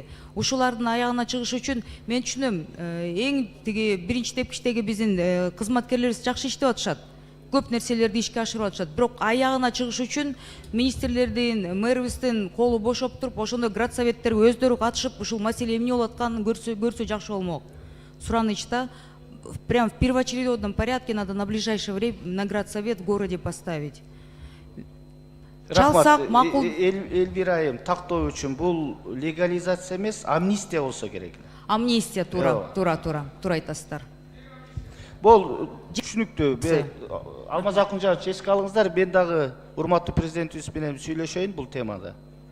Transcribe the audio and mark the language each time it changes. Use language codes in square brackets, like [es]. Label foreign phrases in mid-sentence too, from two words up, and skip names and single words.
[ky] Ушулардын аягына чыгыш үчүн мен түшүнөм, эң тиги биринчи тепкичтеги биздин кызматкерлерибиз жакшы иштеп атышат. Көп нерселерди ишке ашырып атышат. Бирок аягына чыгыш үчүн министрлердин, мэрибиздин колу бошоп туруп, ошондой градсоветтер өздөрү катышып, ушул маселе эмне болуп атканын көрсө жакшы болмок. [ru] Суранычта прям в первоочередном порядке надо на ближайшее время на градсовет в городе поставить. [ky] Чалсак макул. Элвира айым, тактоо үчүн бул легализация эмес, амнистия болсо керек. Амнистия, тура айтасыздар. Бул түшүнүктүү. Алмаз Акунжанович, эске алыңыздар, мен дагы урматтуу президентибиз менен сүйлөшөйүн бул темада.